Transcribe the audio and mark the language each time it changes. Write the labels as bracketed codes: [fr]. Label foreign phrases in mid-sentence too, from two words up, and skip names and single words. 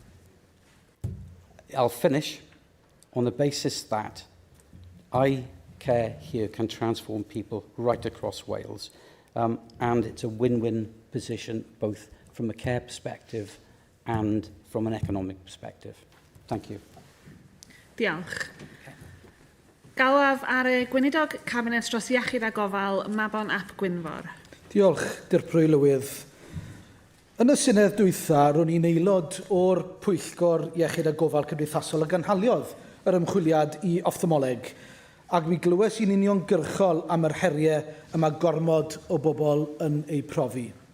[en] I'll finish on the basis that eye care here can transform people right across Wales, and it's a win-win position both from a care perspective and from an economic perspective. Thank you. [cy] Diolch. Galaf ar y gweinidog Cabinet dros Iechyd a Gofal, Mabon ap Gwynfor. Diolch, Dirprwy Lywydd. Yn y Senedd dwytha, ro'n i'n aelod o'r Pwyllgor Iechyd a Gofal Cymdeithasol a ganhaliodd yr ymchwiliad i ophthmoleg, ac mi glywes i'n uniongyrchol am yr heriau y mae gormod o bobl yn ei profi.